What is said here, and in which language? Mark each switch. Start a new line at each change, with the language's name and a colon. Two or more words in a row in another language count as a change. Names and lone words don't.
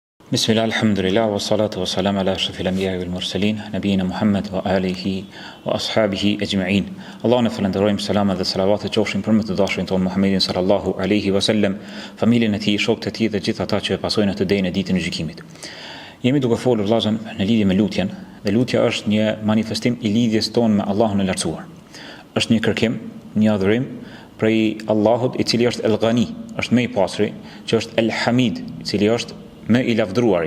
Arabic: بسم الله، الحمد لله، والصلاة والسلام على أشرف الأنبياء والمرسلين، نبينا محمد وآله وأصحابه أجمعين.
Albanian: Allahun e falenderojmë, selam dhe salavat të qofshin për më të dashurin ton Muhammedin
Arabic: صلى الله عليه وسلم,
Albanian: familjen e tij, shokët e tij dhe gjithë ata që e pasojnë atë deri në ditën e gjykimit. Jemi duke folur vëllazën në lidhje me lutjen, dhe lutja është një manifestim i lidhjes tonë me Allahun e lartësuar. Është një kërkim, një adhurim prej Allahut i cili është El-Ghani, është më i pastri, që është El-Hamid, i cili është më i lavdruari.